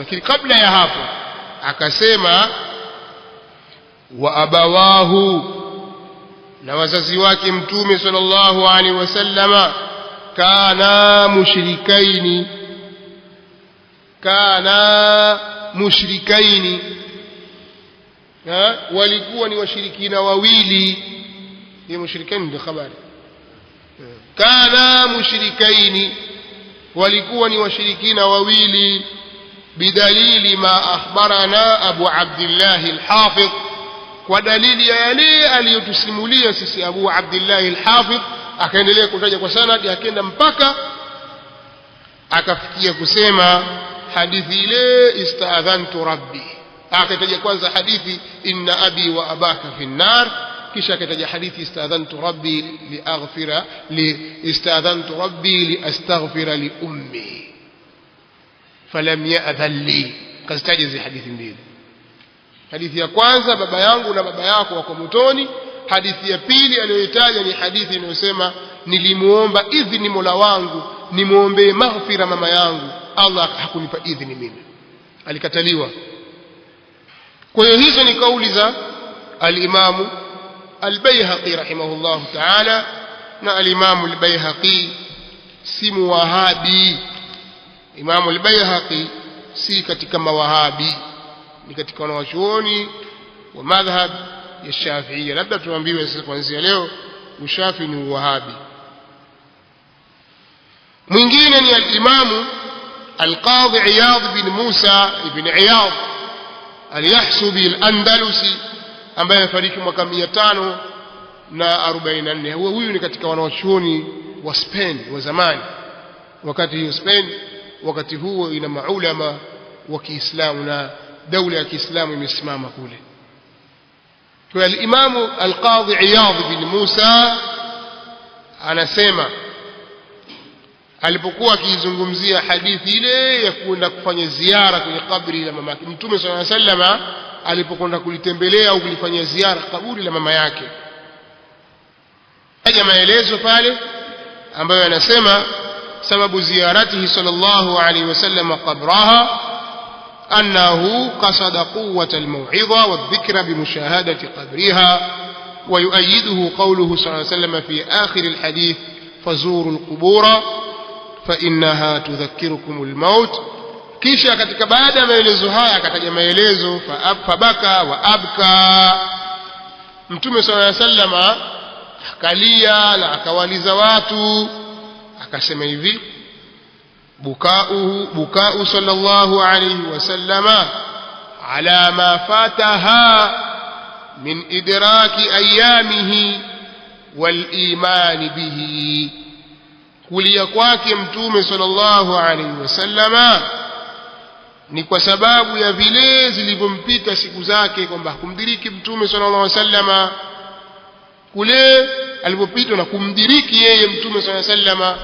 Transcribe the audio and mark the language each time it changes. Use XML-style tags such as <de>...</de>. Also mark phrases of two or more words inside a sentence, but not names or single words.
<sw>Lakini kabla ya hapo akasema</sw> <ar>وأبواه,</ar> <sw>na wazazi wake Mtume</sw> <ar>صلى الله عليه وسلم كانا مشركين,</ar> <sw>walikuwa ni washirikina wawili. Hiyo mushrikaini ndio habari.</sw> <ar>كانا مشركين,</ar> <sw>walikuwa ni washirikina wawili.</sw> <ar>بدليل ما أخبرنا</ar> <sw>Abu Abdullah al-Hafidh, kwa dalili ya yale aliyotusimulia sisi Abu Abdullah al-Hafidh. Akaendelea kutaja kwa sanad, akaenda mpaka akafikia kusema hadithi ile</sw> <ar>استأذنت ربي.</ar> <sw>Akataja kwanza hadithi</sw> <ar>إن أبي وأباك في النار,</ar> <sw>kisha akataja hadithi</sw> <ar>استأذنت ربي لأستغفر لأمي فلم يأذن لي.</ar> <sw>Kazitaja hizi hadithi mbili. Hadithi ya kwanza, baba yangu na baba yako wako motoni. Hadithi ya pili aliyoitaja ni hadithi inayosema nilimuomba idhini Mola wangu nimuombe maghfira mama yangu, Allah hakunipa idhini mimi, alikataliwa. Kwa hiyo hizo ni kauli za al-Imam al-Baihaqi</sw> <ar>رحمه الله تعالى,</ar> <sw>na al-Imam al-Baihaqi si muwahabi. Imam al-Baihaqi si katika mawahabi, ni katika wanawachuoni wa madhhab ya Shafi'iyya. Labda tuambiwe sasa kuanzia leo ushafi ni uwahabi. Mwingine ni al-Imam القاضي عياض بن موسى بن عياض اليحسبي الأندلسي ambaye amefariki mwaka 544. Huyu ni katika wanawachuoni wa Spain wa zamani, wakati hiyo Spain wakati huo ina maulama wa Kiislamu na daula ya Kiislamu imesimama kule. Kwa al-Imam al-Qadhi Iyad bin Musa anasema alipokuwa akizungumzia hadithi ile ya kwenda kufanya ziara kwenye kaburi la mama yake Mtume</sw> <ar>صلى الله عليه وسلم,</ar> <sw>alipokwenda kulitembelea au kulifanyia ziara kaburi la mama yake, haja maelezo pale ambayo yanasema sababu</sw> <ar>زيارته صلى الله عليه وسلم قبرها أنه قصد قوة الموعظة والذكرى بمشاهدة قبرها ويؤيده قوله صلى الله عليه وسلم في آخر الحديث فزوروا القبور فإنها تذكركم الموت.</ar> <sw>Kisha katika baada ya maelezo haya akataja maelezo</sw> <ar>فبكى وأبكى. Mtume صلى الله عليه وسلم</ar> <sw>akalia na akawaliza watu akasema hivi,</sw> <ar>بكاؤه صلى الله عليه وسلم على ما فاته من إدراك أيامه والإيمان به.</ar> <sw>Kulia kwake Mtume</sw> <ar>صلى الله عليه وسلم</ar> <sw>ni kwa sababu ya vile zilivyompita siku zake, kwamba kumdiriki Mtume</sw> <ar>صلى الله عليه وسلم</ar> <sw>kule alipopitwa na kumdiriki yeye Mtume</sw> <ar>صلى الله عليه وسلم.</ar>